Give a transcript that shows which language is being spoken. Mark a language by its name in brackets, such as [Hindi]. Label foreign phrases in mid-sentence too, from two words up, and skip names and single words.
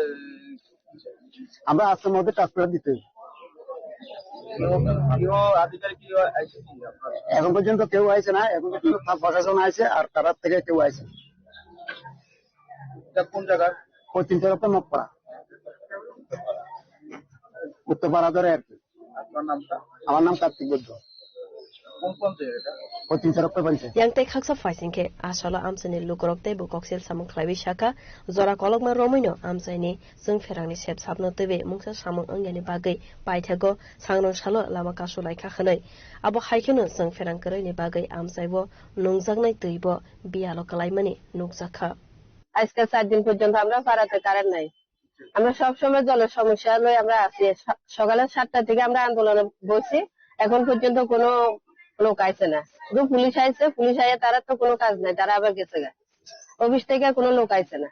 [Bangla] আমরা আজকের মধ্যে ট্রান্সফার দিতে এখন পর্যন্ত কেউ আইছে না এখন পর্যন্ত প্রশাসন আইছে আর তারা থেকে কেউ আইছে কোন জায়গায় পশ্চিম তরফে মকপাড়া উত্তরপাড়া ধরে আর কি আমার নাম কার্তিক বৈদ্য পশ্চিম তরফে পাইছে [Kok Borok] yang khaksa faisingke asala amsani lukurokte bu koksel samung khlaibi shaka zora kolokma romino amsaini jung ferangni sep sapno tebe mungsa samung angyani bagai paithago sangrong salo lama kasulai kha khnai abo haikeno jung ferang koroi bagai amsaibo nungjaknai teibo bialo kalaimani nukjakha [Bangla] আজকে 4 দিন পর্যন্ত আমরা পাড়াতে কারেন্ট নাই আমরা সব সময় জলের সমস্যা লই আমরা আছি সকালে 7টা থেকে আমরা আন্দোলনে বসি এখন পর্যন্ত কোনো লোক আইছে না শুধু পুলিশ আইছে পুলিশ আইয়া তারা তো কোনো কাজ নাই তারা আবার গেছে গা অফিস থেকে কোনো লোক আইছে না